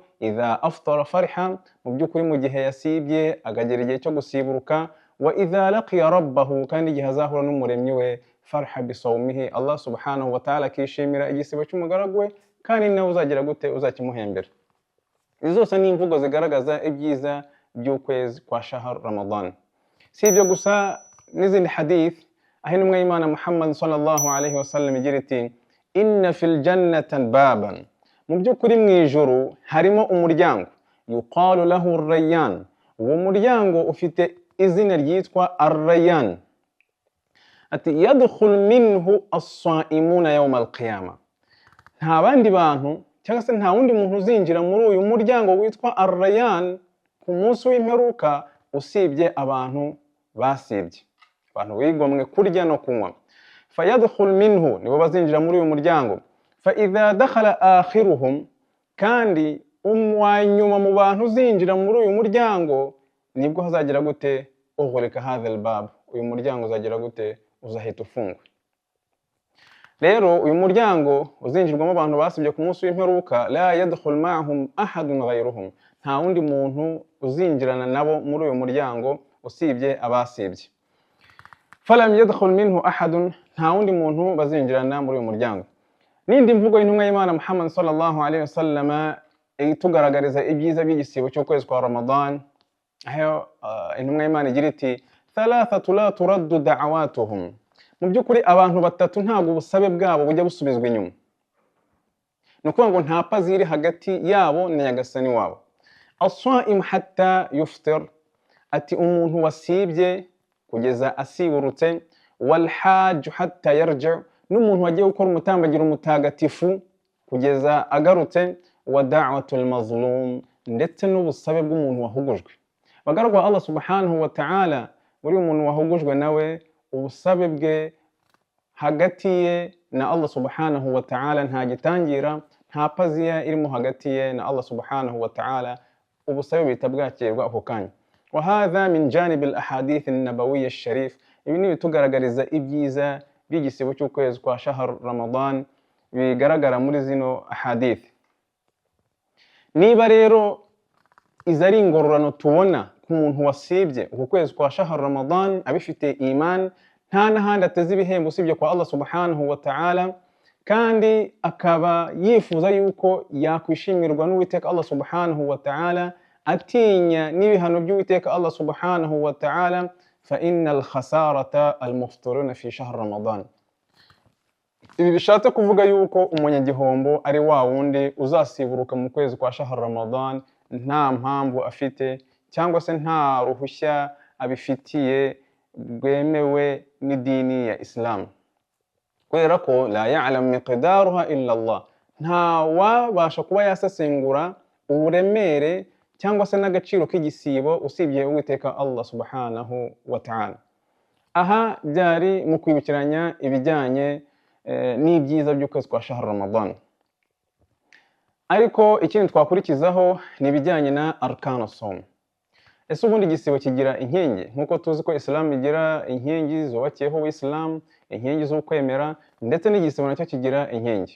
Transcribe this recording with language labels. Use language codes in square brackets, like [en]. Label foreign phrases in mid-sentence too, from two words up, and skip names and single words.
[ar] إذا أفطر فرح, [rw] mu by'ukuri mu gihe yasibye akagera igihe cyo gusiburuka. [ar] وإذا لقي ربه, [rw] kandi igihe azahura n'umuremyi we, [ar] فرح بصومه, [rw] Allah [ar] سبحانه وتعالى [rw] akishimira igisibo cy'umugaragu we, kandi nawe uzagira gute, uzakimuhembera. Izi zose ni imvugo zigaragaza ibyiza by'ukwezi kwa shahar Ramadan. Si ibyo gusa, n'izindi hadith aho intumwa y'Imana Muhammad [ar] صلى الله عليه وسلم [rw] igira iti, [ar] إن في الجنة بابا, [rw] mu by'ukuri mu ijuru harimo umuryango, [ar] يقال له الريان, [rw] uwo muryango ufite izina ryitwa ar-rayyan. [ar] Ati يدخل منه الصائمون يوم القيامة, [rw] nta bandi bantu cyangwa se nta wundi muntu uzinjira muri uyu muryango witwa ar-rayyan ku munsi w'imperuka usibye abantu basibye, abantu wigomwe kurya no kunywa. [ar] فيدخل منه, [rw] nibo bazinjira muri uyu muryango. [ar] فإذا دخل آخرهم, [rw] kandi umwanyuma mu bantu uzinjira muri uyu muryango nibwo hazagira gute, [ar] أغلق هذا الباب, [rw] uyu muryango uzagira gute, uzahita ufungwa. Rero uyu muryango uzinjirwamo abantu basibye ku munsi w'imperuka, [ar] لا يدخل معهم أحد غيرهم, [rw] nta wundi muntu uzinjirana nabo muri uyu muryango usibye abasibye. [ar] فلم يدخل منه أحد, [rw] nta wundi muntu bazinjirana muri uyu muryango. N'indi mvugo y'intumwa y'Imana Muhammad [ar] صلى الله عليه وسلم [rw] itugaragariza ibyiza by'igisibo cy'ukwezi kwa Ramadan, aho intumwa y'Imana igira iti, [ar] ثلاثة لا ترد دعوتهم, [rw] mu by'ukuri abantu batatu ntabwo ubusabe bwabo bujya busubizwa inyuma. Ni ukuvuga ngo nta pazi iri hagati yabo na nyagasani wabo. [ar] الصائم حتى يفطر, [rw] ati umuntu wasibye kugeza asiburutse. [ar] والحاج حتى يرجع, [rw] n'umuntu wagiye gukora umutambagiro mutagatifu kugeza agarutse. [ar] ودعوة المظلوم, [rw] ndetse n'ubusabe bw'umuntu wahugujwe. [ar] Bagaragwa Allah سبحانه وتعالى, [rw] buri umuntu wahugujwe nawe ubusabe bwe hagati ye na Allah [ar] سبحانه وتعالى [rw] nta gitangira, nta paziya irimo hagati ye na Allah [ar] سبحانه وتعالى, [rw] ubusabe bita bwakirwa ako kanya. [ar] وهذا من جانب الأحاديث النبوية الشريفة, [rw] ibi ni bitugaragariza ibyiza by'igisibo cy'ukwezi kwa shahar Ramadan bigaragara muri zino ahadith. Niba rero izari ingororano tubona ku muntu wasibye uku kwezi kwa shahar Ramadan abifite iman, nta n'ahandi ateze ibihembo usibye kwa Allah [ar] سبحانه وتعالى, [rw] kandi akaba yifuza yuko yakwishimirwa n'Uwiteka Allah [ar] سبحانه وتعالى, [rw] atinya n'ibihano by'Uwiteka Allah [ar] سبحانه وتعالى, فإن الخسارة المفطرون في شهر رمضان. [rw] Ibi bishatse kuvuga yuko umunyagihombo ari wa wundi uzasiburuka mu kwezi kwa shahar Ramadan nta mpamvu afite, cyangwa se nta ruhushya abifitiye rwemewe n'idini ya Islam, kubera ko [ar] لا يعلم مقدارها إلا الله, [rw] nta wabasha kuba yasesengura uburemere cyangwa se n'agaciro k'igisibo usibye Uwiteka Allah [ar] سبحانه وتعالى. [rw] Aha byari mu kwibukiranya ibijyanye n'ibyiza by'ukwezi kwa shahar Ramadan. Ariko ikindi twakurikizaho ni ibijyanye na [ar] أركان صوم. [rw] Ese ubundi igisibo kigira inkingi? Nkuko tuzi ko Islam igira inkingi zubakiyeho Islam, inkingi zo kwemera, ndetse n'igisibo nacyo kigira inkingi.